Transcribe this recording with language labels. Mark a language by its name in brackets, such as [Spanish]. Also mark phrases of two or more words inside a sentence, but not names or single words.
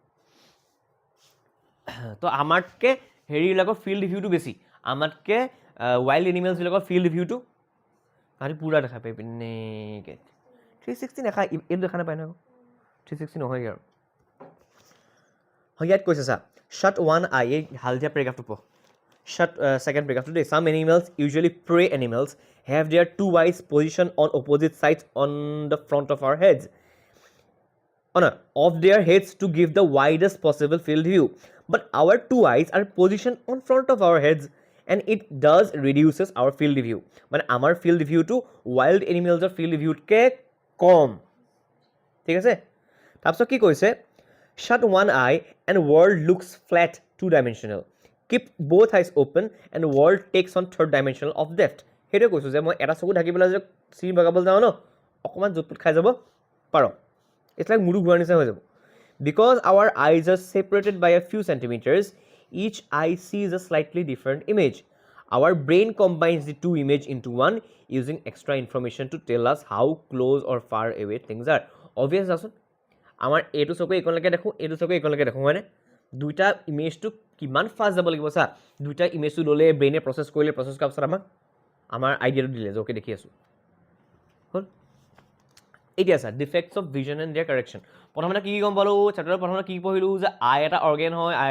[Assamese] তো আমাতকৈ হেৰিবিলাকৰ ফিল্ড ভিউটো বেছি আমাতকৈ ৱাইল্ড এনিমেলছবিলাকৰ ফিল্ড ভিউটো তাহাঁতি পূৰা দেখা পায় পিনেকৈ 360 নাখায় এইটো দেখা নাপায় নহয় 360 নহয়গৈ আৰু ইয়াত কৈছে চা [English] shut one eye [Assamese] এই হালধীয়া পেৰেগ্ৰাফটো পঢ় [English] second paragraph today some animals usually prey animals have their two eyes positioned on opposite sides on the front of our heads of their heads to give the widest possible field view but our two eyes are positioned on front of our heads and it does reduces our field view [Assamese] মানে আমাৰ [English] field view to wild animals field view [Assamese] কে কম ঠিক আছে তাৰপিছত কি কৈছে [English] shut one eye and world looks flat two-dimensional keep both eyes open and world takes on third dimensional of depth [Assamese] সেইটোৱে কৈছোঁ যে মই এটা চকু ঢাকি পেলাই যে চিৰি বগাবলৈ যাওঁ ন অকণমান জোঁটটোত খাই যাব পাৰ [English] it's like [Assamese] মুৰু ঘূৰা নিচিনা হৈ যাব [English] because our eyes are separated by a few centimeters each eye sees a slightly different image our brain combines the two images into one using extra information to tell us how close or far away things are. [Assamese] Obvious আছে আমাৰ এইটো চকুৱে এইকনলৈকে দেখোঁ এইটো চকুৱে এইকনলৈকে দেখোঁ হয়নে দুইটা ইমেজটো কিমান ফাষ্ট যাব লাগিব চা দুইটা ইমেজটো ল'লে ব্ৰেইনে প্ৰচেছ কৰিলে প্ৰচেছ কৰাৰ পিছত আমাক আমাৰ আইডিয়াটো দিলে যে অ'কে দেখি আছোঁ হ'ল এতিয়া চা [English] defects of vision and their correction [Assamese] প্ৰথমতে কি গম পালোঁ চেপ্টাৰৰ প্ৰথমতে কি পঢ়িলোঁ যে আই এটা অৰ্গেন হয় আই